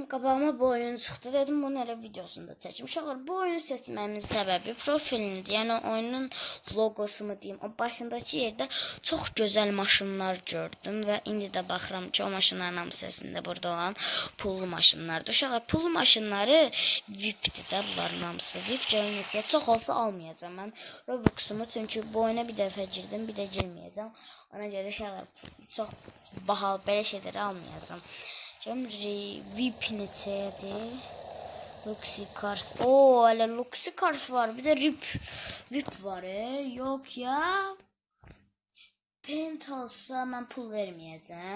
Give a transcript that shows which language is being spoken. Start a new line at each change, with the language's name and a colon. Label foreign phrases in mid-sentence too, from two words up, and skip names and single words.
Azerbaijani: Qabağıma bu oyun çıxdı, dedim bunu elə videosunda çəkim. Uşaqlar, bu oyunu seçməmin səbəbi profilində, yəni oyunun logosu mu deyim, o başındakı yerdə çox gözəl maşınlar gördüm və indi də baxıram ki, o maşınların hamısında burada olan pullu maşınlardır. Uşaqlar, pullu maşınları VIP-dir də, bunların hamısı VIP. Görünür çox olsa almayacağım mən Roblox'umu, çünki bu oyuna bir dəfə girdim, bir də girməyəcəm.
Turkish: Ona göre şeyler çok bahalı böyle şeyleri almayacağım. Şimdi VIP neçeydi? Luxy Cars. Oo, öyle Luxy Cars var. Bir de VIP var. Yok ya. Penthouse'a ben pul vermeyeceğim.